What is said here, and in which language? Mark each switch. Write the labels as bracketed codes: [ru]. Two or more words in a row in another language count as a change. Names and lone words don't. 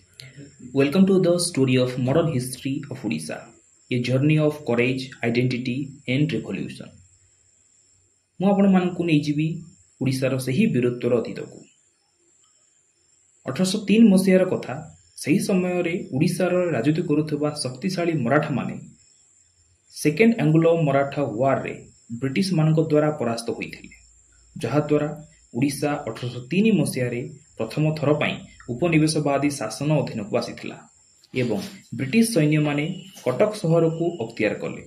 [en] Welcome to the story of modern history of Odisha, a journey of courage, identity and revolution. [or] ମୁଁ ଆପଣମାନଙ୍କୁ ନେଇଯିବି ଓଡ଼ିଶାର ସେହି ବୀରତ୍ୱର ଅତୀତକୁ। 1803 ମସିହାର କଥା। ସେହି ସମୟରେ ଓଡ଼ିଶାର ରାଜୁତି କରୁଥିବା ଶକ୍ତିଶାଳୀ ମରାଠାମାନେ ସେକେଣ୍ଡ ଆଙ୍ଗ୍ଲୋ ମରାଠା ୱାରରେ ବ୍ରିଟିଶମାନଙ୍କ ଦ୍ୱାରା ପରାସ୍ତ ହୋଇଥିଲେ, ଯାହାଦ୍ୱାରା ଓଡ଼ିଶା 1803 ମସିହାରେ ପ୍ରଥମ ଥର ପାଇଁ ଉପନିବେଶବାଦୀ ଶାସନ ଅଧୀନକୁ ଆସିଥିଲା ଏବଂ ବ୍ରିଟିଶ ସୈନ୍ୟମାନେ କଟକ ସହରକୁ ଅକ୍ତିଆର କଲେ।